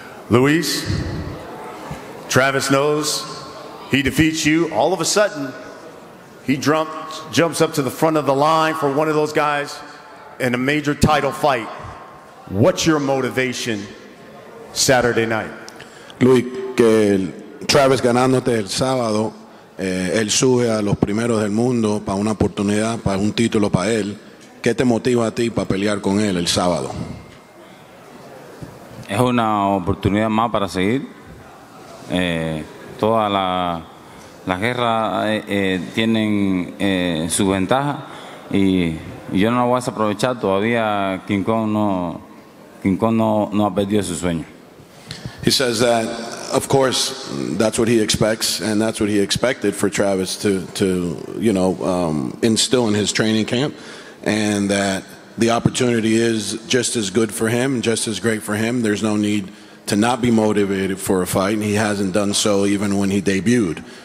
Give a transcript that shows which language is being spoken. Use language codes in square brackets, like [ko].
[en] Luis, Travis knows he defeats you. All of a sudden, he jumps up to the front of the line for one of those guys in a major title fight. What's your motivation Saturday night? [es] Luis, que Travis ganándote el sábado, él sube a los primeros del mundo para una oportunidad, para un título para él. ¿Qué te motiva a ti para pelear con él el sábado? Es una oportunidad más para seguir. Todas las guerras tienen su ventaja y yo no la voy a desaprovechar. Todavía King Kong no ha perdido su sueño. [en] He says that, of course, that's what he expects, and that's what he expected for Travis to you know, instill in his training camp, and that the opportunity is just as good for him, just as great for him. There's no need to not be motivated for a fight, and he hasn't done so even when he debuted.